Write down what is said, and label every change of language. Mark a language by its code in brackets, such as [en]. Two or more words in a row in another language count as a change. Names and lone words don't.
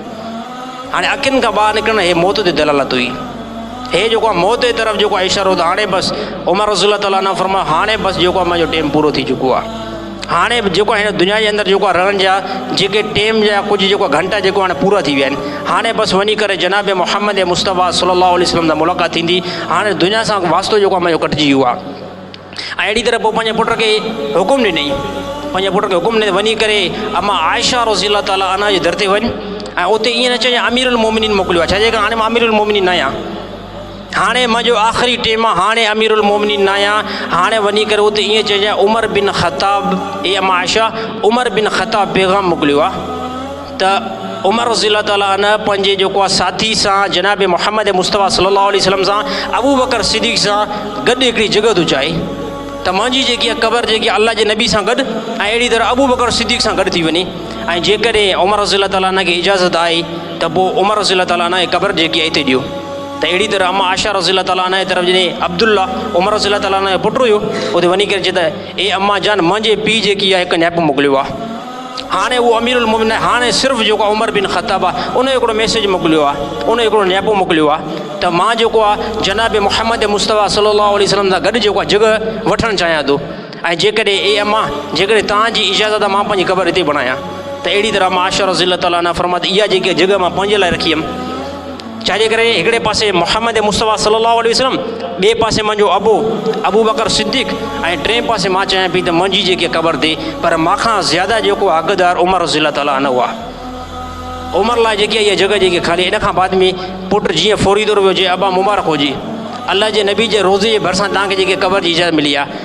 [sd] हाणे अखियुनि खां ॿाहिरि निकिरणु हे मौत ते दलालत हुई, हे जेको आहे मौत जे तरफ़ जेको आहे इशारो त हाणे बसि उमर रज़ी अल्लाह ताला फरमायो हाणे बसि जेको आहे मुंहिंजो टाइम पूरो थी चुको आहे। हाणे जेको आहे हिन दुनिया जे अंदरि जेको आहे रहण जा जेके टाइम जा कुझु जेको घंटा जेको हाणे पूरा थी विया आहिनि, हाणे बसि वञी करे जनाब मुहम्मद मुस्तफ़ा सल्लल्लाहु अलैहि वसल्लम सां मुलाक़ात थींदी। हाणे दुनिया सां वास्तो जेको आहे मुंहिंजो कटिजी वियो आहे। ऐं अहिड़ी तरह पोइ पंहिंजे पुट खे हुकुम ॾिनई, पंहिंजे पुट खे हुकुम ॾिनई वञी करे अमा आयशा रज़ी अल्लाह ताला अन्हा जे दर ते वञ ऐं उते ईअं न चए अमीरुल मोमिनीन मोकिलियो आहे, छाजे करे हाणे मां अमीरुल मोमिनीन न आहियां, हाणे मुंहिंजो आख़िरी टाइम आहे, हाणे अमीरुल मोमिनीन न आहियां। हाणे वञी करे उते ईअं चइजांइ उमर बिन ख़त्ताब ए अमा आयशा उमर बिन ख़त्ताब पैगाम मोकिलियो आहे त उमर रज़ी अल्लाह ताला अन्हा पंहिंजे जेको आहे साथी सां जनाब मुहम्मद मुस्तफ़ा सल्लल्लाहु अलैहि वसल्लम सां अबू बकर सिद्दीक़ सां गॾु हिकिड़ी जॻह थो चाहे त मुंहिंजी जेकी आहे क़बर जेकी अल्लाह जे नबी सां गॾु ऐं अहिड़ी तरह अबू बकर सिद्दीक़ सां गॾु थी वञे। ऐं जेकॾहिं उमर रज़ी अल्लाह ताला खे इजाज़त आहे त पोइ उमर रज़ी अल्लाह ताला खे क़बर जेकी आहे हिते ॾियो। त अहिड़ी तरह अमा आयशा रज़ी अल्लाह ताला जे तरफ़ जॾहिं अब्दुल्ला उमर रज़ी अल्लाह ताला जो पुटु हुयो उते वञी करे चए त ए अम्मा जान मुंहिंजे पीउ जेकी आहे हिकु नियाप मोकिलियो आहे। हाणे उहो अमीरुल मोमिनीन हाणे सिर्फ़ु जेको आहे उमर बिन ख़त्ताब आहे उन जो हिकिड़ो मैसेज मोकिलियो आहे, उन जो हिकिड़ो नियापो मोकिलियो आहे त मां जेको आहे जनाब मुहम्मद मुस्तफ़ा सल्लल्लाहु अलैहि वसल्लम सां गॾु जेको आहे जॻह वठणु चाहियां थो ऐं जेकॾहिं ए अम्मा जेकॾहिं तव्हांजी इजाज़त आहे मां पंहिंजी क़बर हिते बणायां। त अहिड़ी तरह मां आयशा रज़ी अल्लाह ताला फरमात इहा जेकी जॻह मां पंहिंजे लाइ रखी हुयमि, छाजे करे हिकिड़े पासे मुहम्मद मुस्तफ़ा सल्लल्लाहु अलैहि वसल्लम, ॿिए पासे मुंहिंजो अबू बकर सिद्दीक़ ऐं टे पासे मां चाहियां पई त मुंहिंजी जेकी क़बर ते पर मूंखां ज़्यादा जेको हक़दार उमर रज़ी अल्लाह ताला अन्हु हुआ। उमर लाइ जेकी आहे इहा जॻह जेकी ख़ाली इन खां बाद में पुटु जीअं फौरी तौर वियो जीअं अबा मुबारक हुजे अल्लाह जे नबी जे रोज़े जे भरिसां तव्हांखे जेकी क़बर जी इजाज़त मिली आहे।